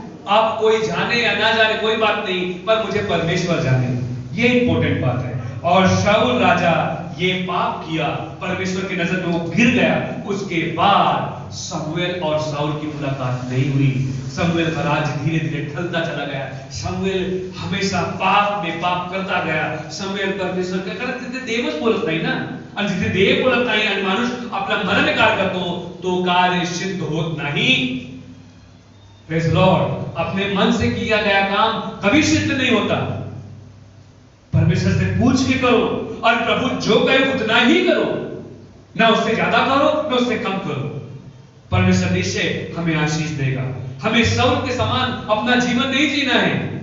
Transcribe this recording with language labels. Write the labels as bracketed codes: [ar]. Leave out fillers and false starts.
[hi] आप कोई जाने या ना जाने कोई बात नहीं, पर मुझे परमेश्वर जाने, ये इंपॉर्टेंट बात है। और शाऊल राजा ये पाप किया, परमेश्वर की नजर में वो गिर गया। उसके बाद शमूएल और शाऊल की मुलाकात नहीं हुई। शमूएल का राज्य धीरे धीरे ढलता चला गया। शमूएल हमेशा पाप में पाप करता गया। [mr] शमूएल [hi] परमेश्वर का कारण [mr] तिथे देवच बोलत नाही ना, आणि जिथे देव बोलत नाही आणि माणूस आपल्या मनाने कार्य करतो तो कार्य सिद्ध होत नाही। [en] Praise Lord. [hi] अपने मन से किया गया काम कभी सिद्ध नहीं होता। परमेश्वर से पूछ के करो, और प्रभु जो कहे उतना ही करो, ना उससे ज्यादा करो ना उससे कम करो। परमेश्वर निश्चय हमें आशीष देगा। हमें शाऊल के समान अपना जीवन नहीं जीना है।